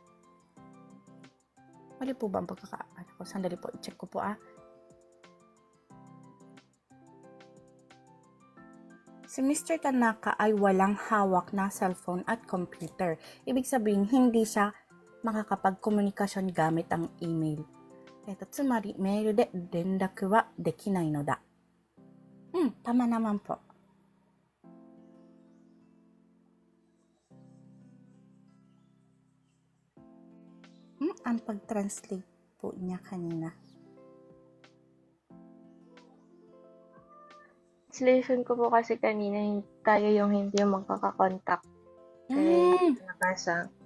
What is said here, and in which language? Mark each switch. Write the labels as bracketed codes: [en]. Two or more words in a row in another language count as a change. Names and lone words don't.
[tl] Mali po ba ang pagkakaano ko? Sandali po, i-check ko po Si Mr. Tanaka ay walang hawak na cellphone at computer. Ibig sabihin, hindi siya makakapag-komunikasyon gamit ang email. [ja] つまり、メールで連絡はできないのだ. [tl] Tama naman po. Ang pag-translate po niya kanina. translation ko po kasi kanina, tayo yung hindi magkakakontakt kay Tanaka-san.